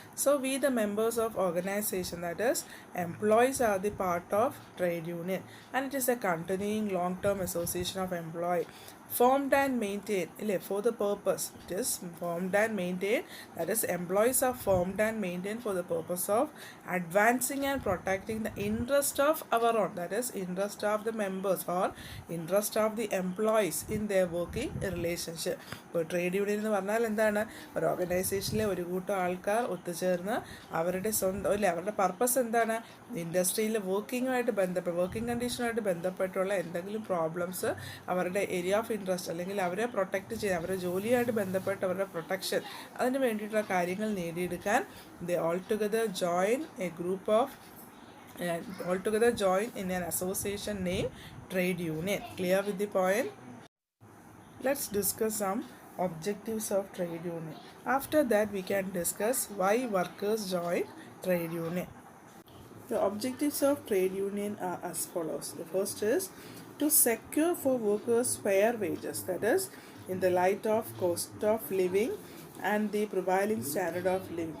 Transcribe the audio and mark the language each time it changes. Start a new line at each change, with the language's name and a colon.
English: So we the members of organization, that is employees are the part of trade union, and it is a continuing long-term association of employee formed and maintained for the purpose. It is formed and maintained, that is employees are formed and maintained for the purpose of advancing and protecting the interest of our own, that is interest of the members or interest of the employees in their working relationship.
Malayalam: ഇപ്പോൾ trade union എന്ന് പറഞ്ഞാൽ എന്താണ്? ഒരു ഓർഗനൈസേഷനിലെ ഒരു കൂട്ടം ആൾക്കാർ ഒത്തുചേർന്ന് അവരുടെ സ്വന്തം അല്ലെ അവരുടെ പർപ്പസ് എന്താണ്? ഇൻഡസ്ട്രിയിൽ വർക്കിങ്ങുമായിട്ട് വർക്കിംഗ് കണ്ടീഷനുമായിട്ട് ബന്ധപ്പെട്ടുള്ള എന്തെങ്കിലും പ്രോബ്ലംസ് അവരുടെ ഏരിയ ഓഫ് ഇൻട്രസ്റ്റ് അല്ലെങ്കിൽ അവരെ പ്രൊട്ടക്റ്റ് ചെയ്യാൻ അവരുടെ ജോലിയായിട്ട് ബന്ധപ്പെട്ട് അവരുടെ പ്രൊട്ടക്ഷൻ അതിന് വേണ്ടിയിട്ടുള്ള കാര്യങ്ങൾ നേടിയെടുക്കാൻ
English: They all together join a group of altogether join in an association named trade union. Clear with the point? Let's discuss some objectives of trade union. After that we can discuss why workers join trade union. The objectives of trade union are as follows. The first is to secure for workers fair wages, that is in the light of cost of living and the prevailing standard of living.